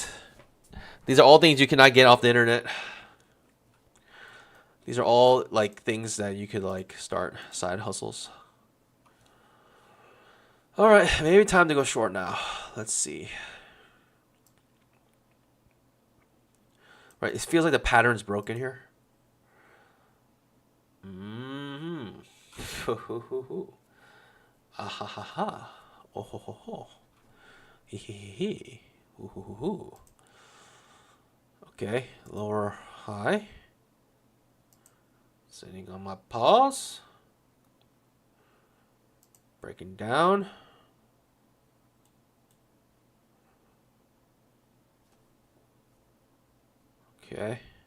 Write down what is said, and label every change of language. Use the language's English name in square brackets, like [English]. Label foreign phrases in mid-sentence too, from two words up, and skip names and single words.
[English] These are all things you cannot get off the internet. These are all like things that you could like start side hustles. All right, maybe time to go short now. Let's see. Right, it feels like the pattern's broken here. Ah ha ha ha. Oh ho ho ho. Hee hee hee hee. Ooh hoo hoo hoo. Okay, lower high. Sitting on my pause. Breaking down. Okay.